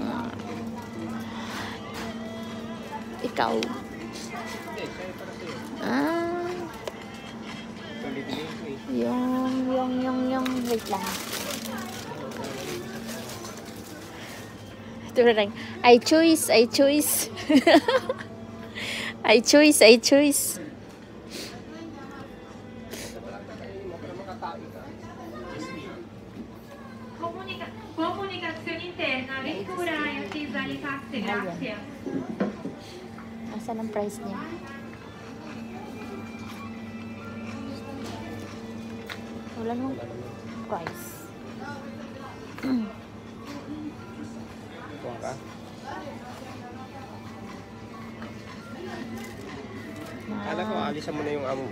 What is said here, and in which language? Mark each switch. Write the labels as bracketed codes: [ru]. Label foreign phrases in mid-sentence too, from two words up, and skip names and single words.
[tl] Ikaw. Ah, Ito, bibiliin ko eh. yung. Wait lang. Ito na lang. [en] I choose. I choose. [it] Comunicazione interna, lettura e attesa alle casse, grazie. [tl] Asan ang price niya? Wala nung price. Kuha ka? Kala ko, alisan mo na yung amo mo.